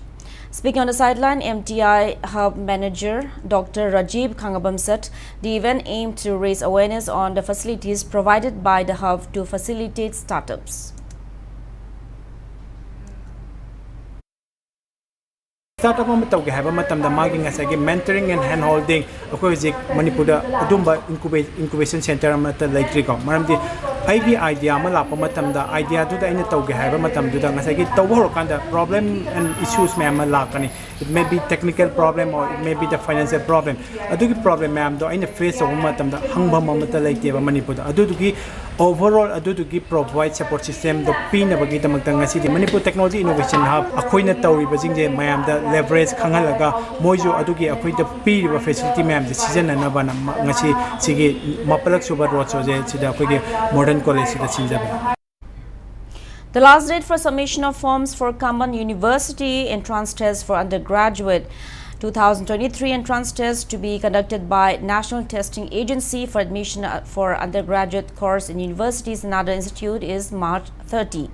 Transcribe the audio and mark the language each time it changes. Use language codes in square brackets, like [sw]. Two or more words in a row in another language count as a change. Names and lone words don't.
[en] Speaking on the sideline, MTI Hub Manager Dr. Rajiv Khangabam said the event aimed to raise awareness on the facilities provided by the hub to facilitate startups. [mni] Startup matawag haba matamda maging asagi [en] mentoring and hand holding [mni] ako jik Manipur da adumba [en] incubation center [mni] amata like ko maramdi ꯑꯩꯒꯤ ꯑꯥꯏꯗꯤꯌꯥ ꯑꯃ ꯂꯥꯛꯄ ꯃꯇꯝꯗ ꯑꯥꯏꯗꯤꯌꯥꯗꯨꯗ ꯑꯩꯅ ꯇꯧꯒꯦ ꯍꯥꯏꯕ ꯃꯇꯝꯗꯨꯗ ꯉꯁꯥꯏꯒꯤ ꯇꯧꯕ ꯍꯧꯔꯀꯥꯟꯗ [en] problem and issues [mni] ꯃꯌꯥꯝ ꯑꯃ ꯂꯥꯛꯀꯅꯤ [en] it may be technical problem or it may be the financial problem [mni] ꯑꯗꯨꯒꯤ ꯄ꯭ꯔꯣꯕ꯭ꯂꯦꯝ ꯃꯌꯥꯝꯗꯣ ꯑꯩꯅ ꯐꯦꯁ ꯇꯧꯕ ꯃꯇꯝꯗ ꯍꯪꯐꯝ ꯑꯃꯠꯇ ꯂꯩꯇꯦꯕ ꯃꯅꯤꯄꯨꯔꯗ ꯑꯗꯨꯗꯨꯒꯤ overall ꯑꯗꯨꯗꯨꯒꯤ [en] provide support system [mni] ꯗꯣ ꯄꯤꯅꯕꯒꯤꯗꯃꯛꯇ ꯉꯁꯤꯗꯤ ꯃꯅꯤꯄꯨꯔ [en] technology innovation [mni] ꯍꯕ ꯑꯩꯈꯣꯏꯅ ꯇꯧꯔꯤꯕꯁꯤꯡꯁꯦ ꯃꯌꯥꯝꯗ ꯂꯦꯕꯔꯦꯖ ꯈꯪꯍꯜꯂꯒ ꯃꯣꯏꯁꯨ ꯑꯗꯨꯒꯤ ꯑꯩꯈꯣꯏꯗ ꯄꯤꯔꯤꯕ ꯐꯦꯁꯤಲಿಟಿ ꯃꯌꯥꯝꯁꯦ ꯁꯤꯖꯤꯟꯅꯅꯕꯅ ꯉꯁꯤ ꯁꯤꯒꯤ ꯃꯄꯂꯛ ꯁꯨꯕ ꯔꯣꯗ ꯁꯣꯁꯦ ꯁꯤꯗ ꯑꯩꯈꯣꯏꯒꯤ ꯃꯣꯗꯔꯟ ꯀꯣꯂꯦꯖꯁꯤꯗ ꯁꯤꯟꯖꯕꯅꯤ. [en] The last date for submission of forms for Common University entrance test for undergraduate 2023 entrance test to be conducted by National Testing Agency for admission for undergraduate course in universities and other institute is March 30.